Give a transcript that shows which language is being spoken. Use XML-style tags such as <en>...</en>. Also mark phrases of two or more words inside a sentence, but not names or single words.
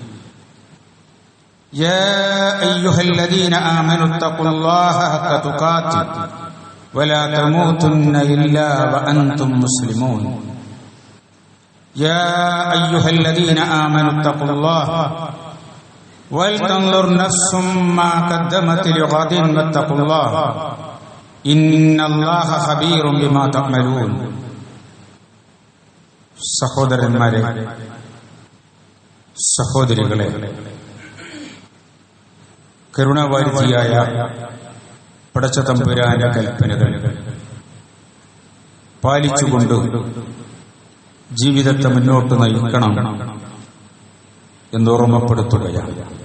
<ar>يا أيها الذين آمنوا اتقوا الله حق تقاته ولا تموتن إلا وأنتم مسلمون. يا أيها الذين آمنوا اتقوا الله ولتنظر نفس ما قدمت لغد واتقوا الله إن الله خبير بما تعملون.</ar> <ml>സഹോദരന്മാരെ, സഹോദരികളെ, കരുണാവാരിധിയായ പടച്ച തമ്പുരാന്റെ കൽപ്പനകൾ പാലിച്ചുകൊണ്ട് ജീവിതത്തെ മുന്നോട്ട് നയിക്കണം എന്നോർമ്മപ്പെടുത്തുകയാണ്.</ml>